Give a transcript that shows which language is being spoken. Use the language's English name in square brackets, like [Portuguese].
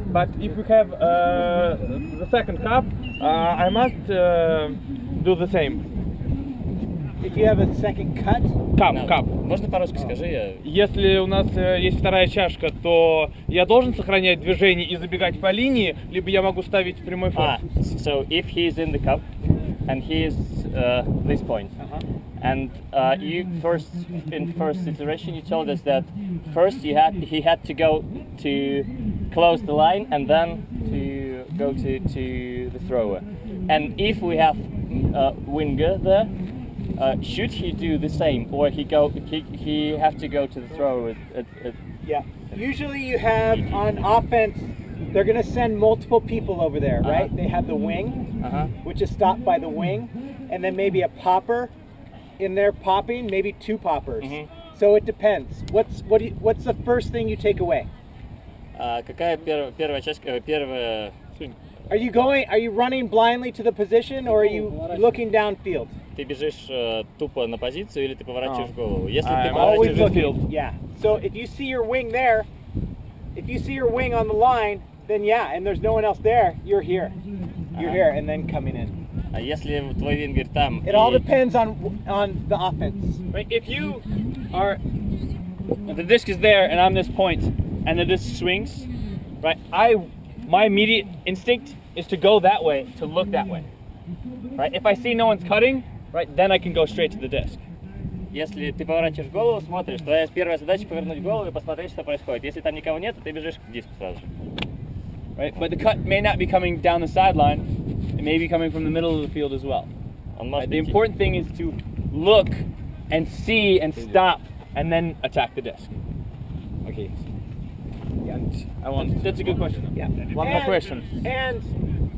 [English] But if we have the second cup, I must do the same. If you have a second cut, Cup. [Russian] Можно по-русски скажи? Если у нас есть вторая чашка, то я должен сохранять движение и забегать по линии, либо я могу ставить прямой форс. [English] So if he's in the cup and he is this point, and you in first iteration you told us that first he had to go to close the line and then to go to the thrower. And if we have winger there, should he do the same, or he have to go to the thrower? yeah. Usually you have on offense, they're going to send multiple people over there, right? They have the wing, which is stopped by the wing, and then maybe a popper in there popping, maybe two poppers. So it depends. What's the first thing you take away? [Russian] Какая первая часть, первая? [English] Are you running blindly to the position, or are you looking downfield? [Russian] Ты бежишь тупо на позицию или ты поворачиваешь голову? Если ты [English] I'm always [Russian] поворачиваешь [English] looking. Yeah. So if you see your wing there, if you see your wing on the line, then yeah, and there's no one else there, you're here. You're here, and then coming in. [Russian] А если твой вингер там? [English] It all depends on the offense. Right? If you are, the disc is there and I'm this point, and the disc swings, right? My immediate instinct is to go that way, to look that way. Right? If I see no one's cutting, right, then I can go straight to the disc. [Russian] Если ты поворачиваешь голову, смотришь, твоя первая задача повернуть голову и посмотреть, что происходит. Если там никого нет, то ты бежишь к диску сразу же. [English] Right? But the cut may not be coming down the sideline. It may be coming from the middle of the field as well. Right? The important thing is to look and see and stop and then attack the disc. Okay. That's a good question. Yeah. One more question.